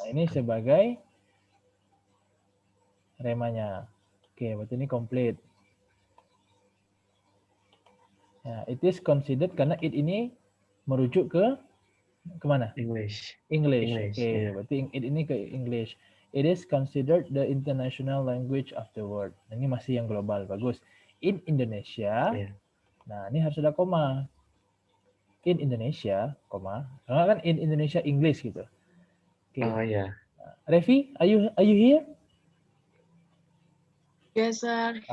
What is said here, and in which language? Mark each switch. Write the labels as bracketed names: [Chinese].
[Indonesian] ini sebagai remanya. Oke, berarti ini komplit. Ya, [English] it is considered [Indonesian] karena it ini merujuk ke kemana? [English] English. English. English. [Indonesian] Oke, Ya. berarti it ini ke English. [English] It is considered the international language of the world. [Indonesian] Nah, ini masih yang global, bagus. [English] In Indonesia, [Indonesian] Ya. nah ini harus ada koma. [English] In Indonesia, [Indonesian] koma. Karena kan [English] in Indonesia English [Indonesian] gitu. Oke. Oh ya. [English] Revi, are you here? Yes, sir. Here.